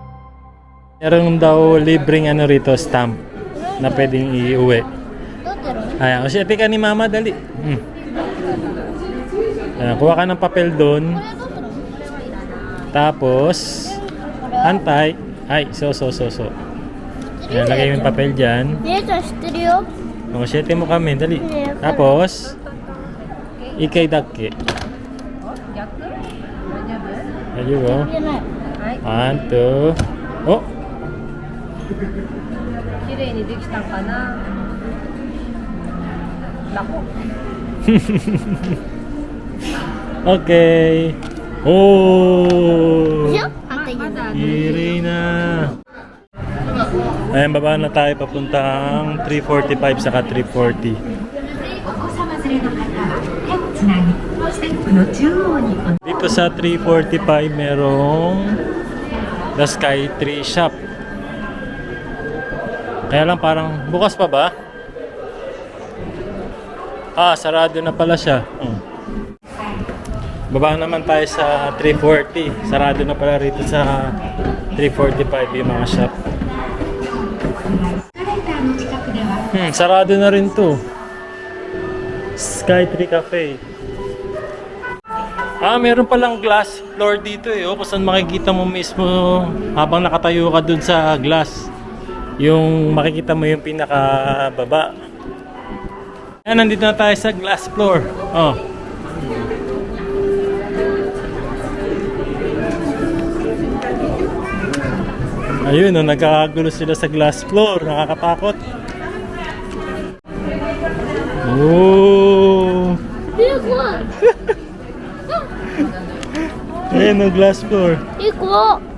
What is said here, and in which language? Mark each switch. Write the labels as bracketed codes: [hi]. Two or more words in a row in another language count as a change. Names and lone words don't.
[tl] Meron daw libreng ano rito, stamp na pwedeng iuwi. Ayan, o siya, ka ni mama, dali. Ayan, kuha ka ng papel doon. Tapos, antay. Ay, so. Ayan, lagay mo yung papel dyan. [ja] 姉ちゃん知ってるよ。 [tl] O, siyete mo kami, dali. Tapos, ikay dake. [ja] 逆？大丈夫？ [tl] Ayun, o. [ja] じゃない。 [en] One, two. [tl] Oh! [ja] 綺麗にできたかな。Lako. [tl] Okay. Oh! [ja] でしょ反対に。 [tl] Iri na. Ayan, baba na tayo papuntang 345 saka 340. [ja] お子様連れの方は手をつなぎステップの中央にお [tl] Dito sa 345 merong The Sky Tree Shop. Kaya lang parang bukas pa ba? Ah, sarado na pala siya. Baba naman tayo sa 340. Sarado na pala rito sa 345 yung mga shop. [ja] エスカレーターの近くでは [tl] Sarado na rin to. Sky Tree Cafe. Ah, meron palang [en] glass floor [tl] dito eh. Oh, kung saan makikita mo mismo habang nakatayo ka dun sa glass. Yung makikita mo yung pinakababa. Ayan, nandito na tayo sa [en] glass floor. [tl] Oh. Ayun, oh, nagkakagulo sila sa [en] glass floor. [tl] Nakakatakot. Oh! [ja] 怖い。 [tl] Ayan, no, [en] glass floor. [ja] 怖っ。